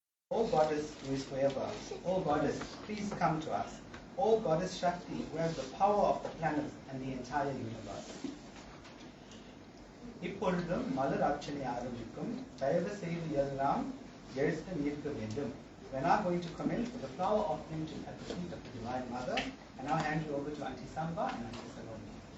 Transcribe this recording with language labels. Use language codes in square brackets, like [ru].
[en] O Goddess who is forever, O Goddess, please come to us. O Goddess Shakti, who has the power of the planets and the entire universe. [ta] இப்பொழுதும் மலர் அர்ச்சனை ஆரம்பிக்கும். தயவு செய்து எல்லாம் எழுந்து நிற்க வேண்டும். [en] We are now going to commence with the flower offering at the feet of the Divine Mother, and now hand you over to Auntie Samba and Auntie Salome.